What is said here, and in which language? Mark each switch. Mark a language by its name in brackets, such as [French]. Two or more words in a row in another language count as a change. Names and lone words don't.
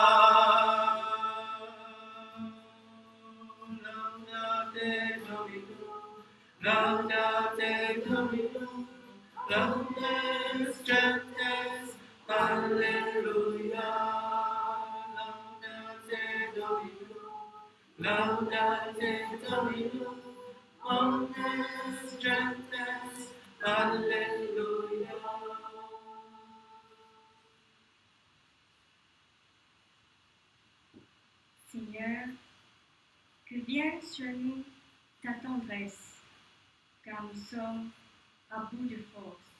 [Latin] Laudate Dominum, laudate Dominum, omnes gentes, Alléluia. Laudate Dominum, laudate Dominum, omnes gentes, [French] Alléluia. Seigneur, Que vienne sur nous ta tendresse, car nous sommes à bout de force.